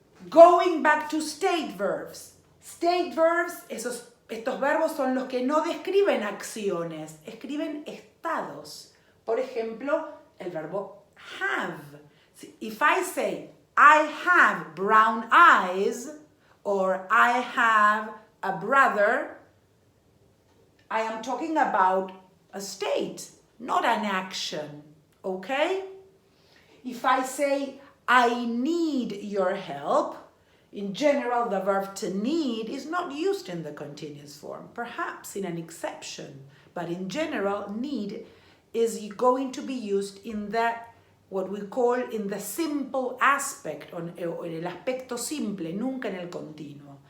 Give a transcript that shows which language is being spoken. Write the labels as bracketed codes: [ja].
[en] Going back to state verbs. [es] State verbs, estos verbos son los que no describen acciones, escriben estados. Por ejemplo, el verbo have. [en] If I say, I have brown eyes, or I have a brother, I am talking about a state, not an action, okay? If I say, I need your help, in general, the verb to need is not used in the continuous form, perhaps in an exception, but in general, need is going to be used in the, what we call in the simple aspect, [es] o en el aspecto simple, nunca en el continuo.